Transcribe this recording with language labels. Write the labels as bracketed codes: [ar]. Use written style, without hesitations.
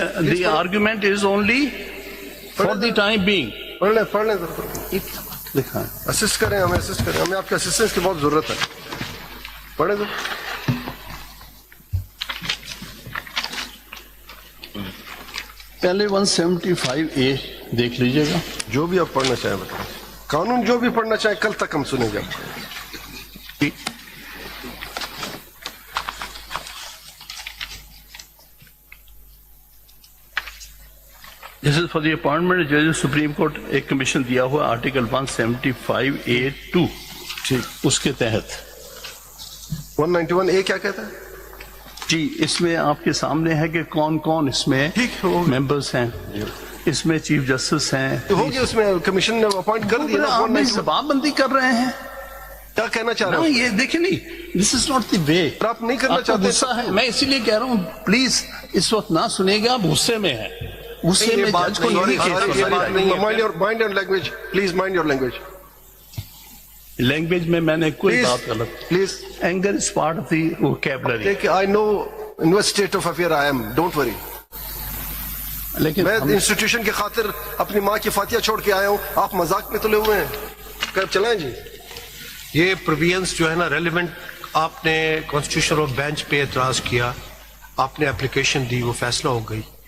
[en] The argument is only for the time being. [ur] پڑھ لیں لکھا ہے. اسسٹ کریں ہمیں، اسسٹ کریں ہمیں، آپ کے اسسٹنس کی بہت ضرورت ہے. پڑھیں تو. پہلے 175A دیکھ لیجئے گا. جو بھی آپ پڑھنا چاہیں بتائیں. قانون جو بھی پڑھنا چاہیں کل تک ہم سنیں گے. [en] This is for the appointment of judges Supreme Court. [ur] ایک کمیشن دیا ہوا آرٹیکل 175A(2) اس کے تحت. 191A کیا کہتا ہے؟ جی اس میں آپ کے سامنے ہے کہ کون کون اس میں ممبرس ہیں. اس میں چیف جسٹس ہیں. ہوگی اس میں کمیشن نے اپوائنٹ کر دیا. آپ زبان بندی کر رہے ہیں. کیا کہنا چاہ رہے ہیں؟ یہ دیکھیں نہیں، [en] This is not the way. [ur] آپ نہیں کرنا آپ کو چاہتے. غصہ ہے، میں اسی لیے کہہ رہا ہوں پلیز اس وقت نہ سنیے گا. آپ غصے میں ہیں. غصے میں جج کو [en] Mind your language please, mind your language. [ur] Language میں نے کوئی بات غلط. Please. [en] Anger is part of the vocabulary. I know in what state of affair I am. Don't worry. [ur] لیکن میں انسٹیٹیوشن کی خاطر اپنی ماں کی فاتحہ چھوڑ کے آیا ہوں. آپ مذاق میں تلے ہوئے ہیں. چلائیں جی. یہ پروویژنس جو ہے نا ریلیونٹ، آپ نے کانسٹیٹیوشن آف بینچ پہ اعتراض کیا، آپ نے اپلیکیشن دی، وہ فیصلہ ہو گئی.